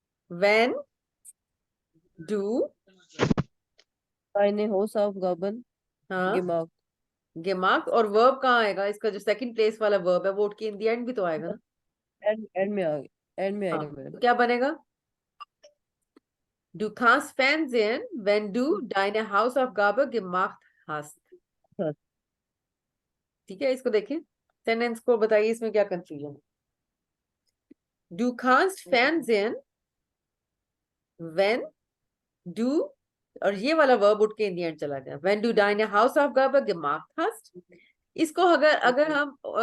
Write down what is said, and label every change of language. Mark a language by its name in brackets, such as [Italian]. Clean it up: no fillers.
[German] wenn du, deine Hausaufgaben [Hindi] हाँ, [German] gemacht? gemacht, [Hindi] और verb कहाँ आएगा, इसका जो सेकंड प्लेस वाला वर्ब है वो उठ के इन दी एंड भी तो आएगा ना। End में आ end में हाँ, आएगा मैम. तो क्या बनेगा? [German] Du kannst Fernsehen, wenn du deine Hausaufgabe gemacht hast। [Hindi] हाँ. ठीक है, इसको देखिए, सेंटेंस को बताइए इसमें क्या कंफ्यूजन है। [German] Du kannst Fernsehen, wenn du, [Hindi] और ये वाला वर्ब उठ के इन दी एंड चला गया, [German] when du deine Hausaufgabe gemacht hast। [Hindi] इसको अगर अगर हम